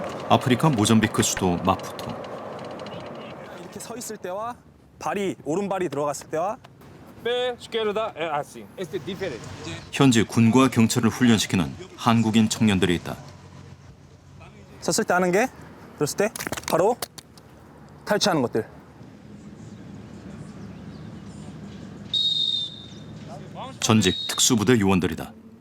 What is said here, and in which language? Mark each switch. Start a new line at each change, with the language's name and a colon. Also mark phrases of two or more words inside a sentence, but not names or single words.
Korean: 아프리카 모잠비크 수도 마푸토. 이렇게 서 있을 때와 발이 오른발이 들어갔을 때와
Portuguese: pé esquerda é assim. Este é diferente.
Korean: 현지 군과 경찰을 훈련시키는 한국인 청년들이 있다. 섰을 때 하는 게 들었을 때 바로 탈취하는 것들. 전직 특수부대 요원들이다.